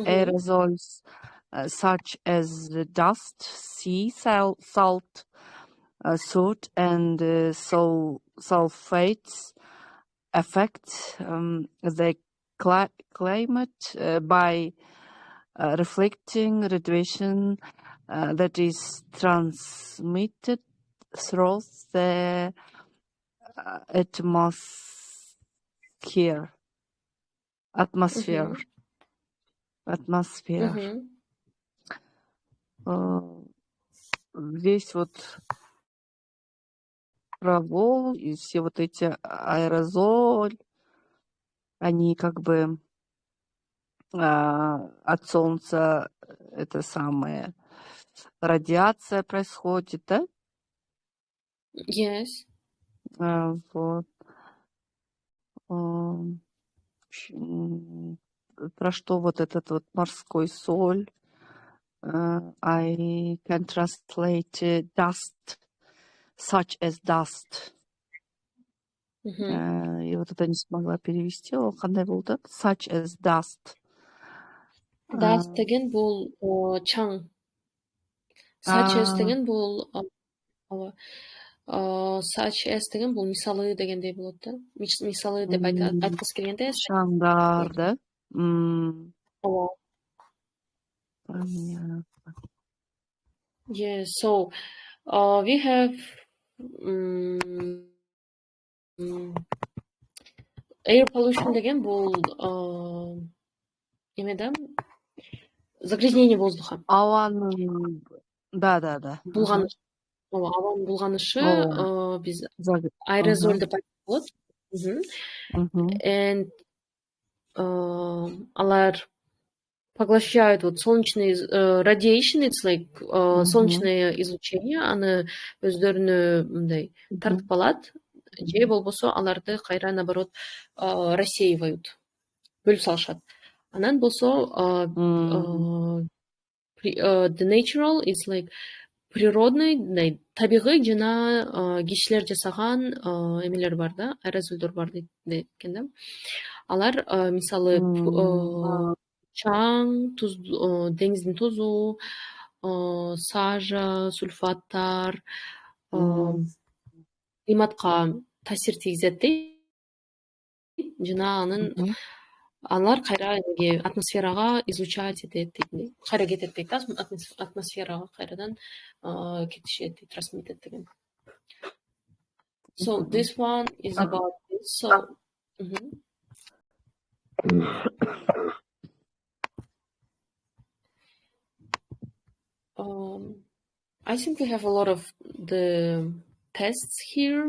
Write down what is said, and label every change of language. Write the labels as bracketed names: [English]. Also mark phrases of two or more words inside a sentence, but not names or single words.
[English] aerosols, such as dust, sea salt, soot, and sulfates, affect the climate by reflecting radiation that is transmitted through the atmosphere. Mhm. Mhm. [Russian] Весь вот провол и все вот эти аэрозоль, они как бы от солнца это самое радиация происходит, да? [English] Yes. [Russian] Вот. Про что вот этот вот морской соль? [English] I can translate dust, such as dust. Mhm. [Russian] И вот это не смогла перевести. [Kazakh] Ол қандай болды? [English] Such as dust. [Kyrgyz] Dust деген бул чаң. [English] Such as [Kyrgyz] деген бул [English] such as [Kyrgyz] деген бул мисалы дегендей болот да. Мисалы деп айткысы келгенде. [Kazakh] Шаңдар, да? [Kyrgyz] Ооба. [Russian] Понятно. [English] Yeah, so we have air pollution [Kyrgyz] деген бул эме да, [Russian] загрязнение воздуха. [Kazakh] Ауаның, да. [Kyrgyz] Булганыш. Ооба, абанын булганышы биз аэрозоль деп айтсак болот. [Russian] And алар поглощают вот солнечный [English] radiation, it's like [Russian] солнечное излучение, [Kyrgyz] аны өздөрүнө мындай тартып алат, же болбосо аларды кайра [Russian] наоборот рассеивают, [Kyrgyz] бөлүп салышат. Анан болсо [English] the natural is like [Kyrgyz] природный, табигый жана кишилер жасаган эмелер бар да, аэрозолдор бар дейт экен да. Алар мисалы чаң, туз, деңиздин тузу, сажа, сульфаттар климатка таасир тийгизет дейт. Жана алар кайра атмосферага излучать этет дейт. Кайра кетет дейт да, атмосферага кайрадан кетишет дейт, трансмитет деген. [English] So this one is about this. So I think we have a lot of the tests here.